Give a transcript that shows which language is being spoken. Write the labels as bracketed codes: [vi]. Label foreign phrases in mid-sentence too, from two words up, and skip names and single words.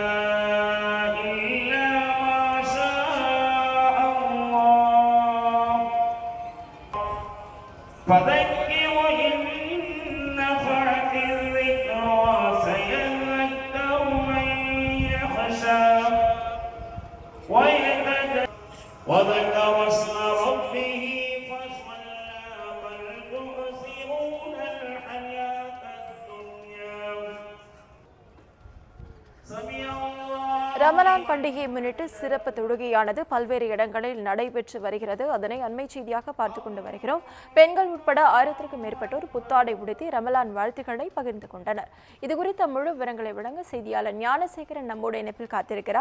[ar] إلا ما شاء الله فذكر إن نفعت الذكرى سيذكر من يخشى وذكر اسم ربه فصلى بل تؤثرون الحياة الدنيا سمع الله. [ta] ரமலான் பண்டிகையை முன்னிட்டு சிறப்பு தொழுகையானது பல்வேறு இடங்களில் நடைபெற்று வருகிறது. அதனை அண்மை செய்தியாக பார்த்துக் கொண்டு வருகிறோம். பெண்கள் உட்பட 1000க்கும் மேற்பட்டோர் புத்தாடை உடுத்தி ரமலான் வாழ்த்துக்களை பகிர்ந்து கொண்டனர். இதுகுறித்த முழு விவரங்களை வழங்க செய்தியாளர் ஞானசேகரன் நம்மோடு இணைப்பில் காத்திருக்கிறார்.